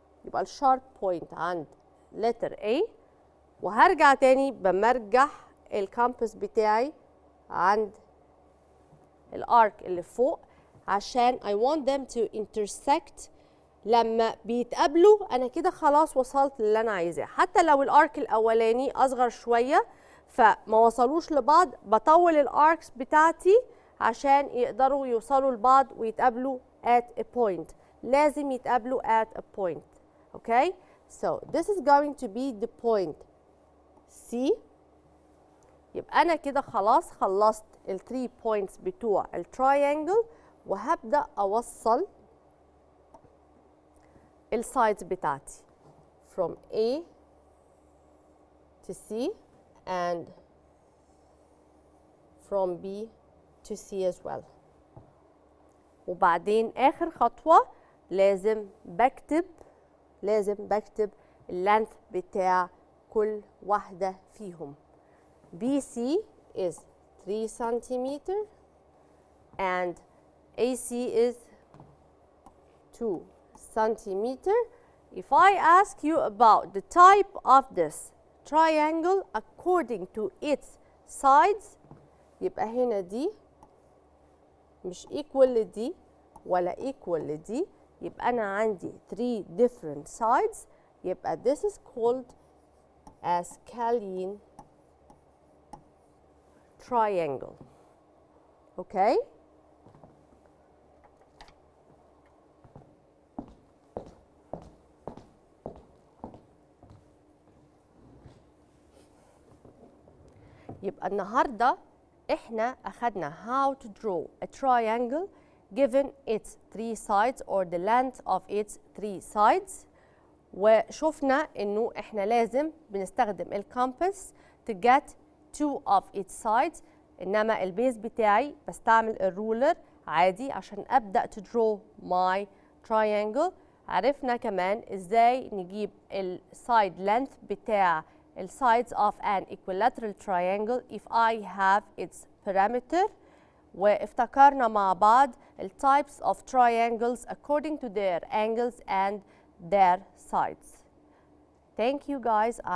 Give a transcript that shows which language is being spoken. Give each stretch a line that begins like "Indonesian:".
Arabic: يبقى الشارب بوينت عند letter A. وهرجع تاني بمرجح الكومباس بتاعي عند الارك اللي فوق عشان
English: I want them to intersect.
Arabic: لما بيتقابلوا انا كده خلاص وصلت للي انا عايزاه. حتى لو الارك الاولاني اصغر شويه فما وصلوش لبعض بطول الاركس بتاعتي عشان يقدروا يوصلوا لبعض ويتقابلوا
English: at a point.
Arabic: لازم يتقابلوا
English: at a point. Okay, so this is going to be the point C.
Arabic: يبقى أنا كده خلاص خلصت ال 3 points بتوع التراينجل وهبدأ أوصل السايدز بتاعتي
English: from A to C and from B to C as well.
Arabic: وبعدين آخر خطوة لازم بكتب اللينث بتاع كل واحدة فيهم.
English: BC is 3 centimeter and AC is 2 centimeter. If I ask you about the type of this triangle according to its sides
Arabic: يبقى هنا دي مش equal لدي
English: ولا equal لدي.
Arabic: يبقى أنا عندي 3 different sides.
English: يبقى this is called a scalene triangle. Okay?
Arabic: يبقى النهارده إحنا أخدنا
English: how to draw a triangle given its 3 sides or the length of its 3 sides.
Arabic: وشوفنا إنه إحنا لازم بنستخدم الكامبس
English: to get 2 of its sides،
Arabic: إنما البيز بتاعي بستعمل الرولر عادي عشان أبدأ
English: to draw my triangle.
Arabic: عرفنا كمان إزاي نجيب السايد
English: length بتاع sides of an equilateral triangle if I have its parameter.
Arabic: وافتكرنا مع بعض
English: types of triangles according to their angles and their sides. Thank you guys.